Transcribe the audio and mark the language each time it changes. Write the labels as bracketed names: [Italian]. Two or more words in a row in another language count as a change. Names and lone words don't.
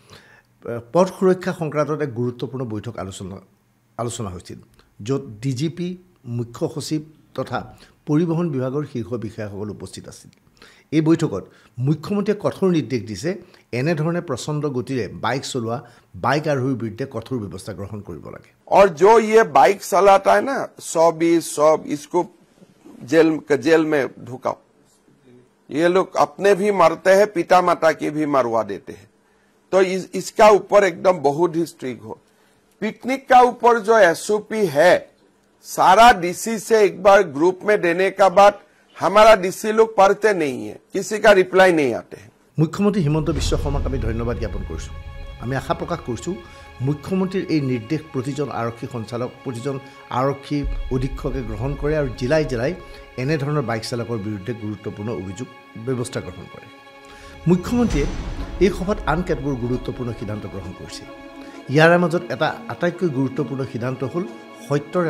[Assamese] পথ সুৰক্ষা সংক্ৰান্তত এক গুৰুত্বপূৰ্ণ বৈঠক আলোচনা হৈছিল য'ত ডিজিপি মুখ্য সচিব তথা পৰিবহণ বিভাগৰ শীৰ্ষ বিষয়াসকল উপস্থিত আছিল এই বৈঠকত মুখ্যমন্ত্ৰীয়ে কঠোৰ নিৰ্দেশ দিছে এনেধৰণে প্ৰচণ্ড গতিৰে বাইক চলোৱা বাইক আৰোহীৰ বিৰুদ্ধে কঠোৰ ব্যৱস্থা গ্ৰহণ কৰিব লাগে [Hindi] और जो ये बाइक चलाता है ना 100-20 इसको जेल में ढुकाओ ये लोग अपने भी मरते हैं पिता माता की भी मरवा देते हैं तो इसका ऊपर एकदम बहुत ही स्ट्रिक्ट हो पिकनिक का ऊपर जो एसओपी है सारा डीसी से एक बार ग्रुप में देने का बाद हमारा डीसी लोग पढ़ते नहीं है किसी का रिप्लाई नहीं आते हैं [Assamese] মুখ্যমন্ত্ৰী হিমন্ত বিশ্ব শৰ্মাক আমি ধন্যবাদ জ্ঞাপন কৰিছোঁ আমি আশা প্ৰকাশ কৰিছোঁ মুখ্যমন্ত্ৰীৰ এই নিৰ্দেশ প্ৰতিজন আৰক্ষী সঞ্চালক প্ৰতিজন আৰক্ষী অধীক্ষকে গ্ৰহণ কৰে আৰু জিলাই জিলাই এনেধৰণৰ বাইক চালকৰ বিৰুদ্ধে গুৰুত্বপূৰ্ণ অভিযোগ ব্যৱস্থা গ্ৰহণ কৰে মুখ্যমন্ত্ৰীয়ে এই সভাত আন কেতবোৰ গুৰুত্বপূৰ্ণ সিদ্ধান্ত গ্ৰহণ কৰিছে ইয়াৰ মাজত এটা আটাইতকৈ গুৰুত্বপূৰ্ণ সিদ্ধান্ত হ'ল সত্যৰ